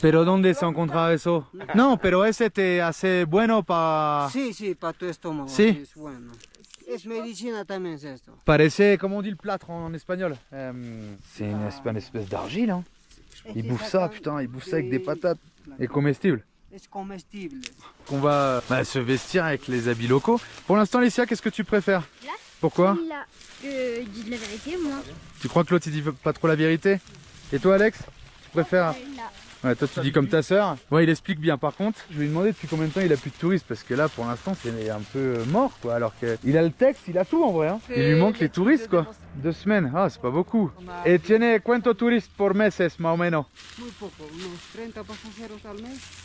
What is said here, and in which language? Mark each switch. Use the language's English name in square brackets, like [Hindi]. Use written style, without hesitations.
[Spanish] Pero ¿dónde se encontra eso? No, pero ese te hace bueno para... Sí, sí, para tu estómago. Sí. Es bueno. Es medicina también es esto. [French] Parece, comment on dit le plâtre en espagnol? C'est une espèce d'argile hein. Ils bouffent ça, putain, ils bouffent ça avec des patates. [Spanish] Et comestibles. Es comestible. [French] Qu'on va se vestir avec les habits locaux. Pour l'instant, Alicia, qu'est-ce que tu préfères? Là. Pourquoi? Là, je dis de la vérité, moi. Tu crois que l'autre il dit pas trop la vérité? Et toi, Alex? Tu préfères? Là. Ouais, toi tu dis comme ta sœur. Ouais, il explique bien. Par contre, je lui ai demandé depuis combien de temps il a plus de touristes parce que là, pour l'instant, c'est un peu mort quoi. Alors qu'il a le texte, il a tout en vrai. Hein. Il lui manque les touristes quoi. 2 semaines, ah, c'est pas beaucoup. [Spanish] Et tiene cuánto turistes por meses, más o menos? Muy poco, unos 30 pasajeros al mes.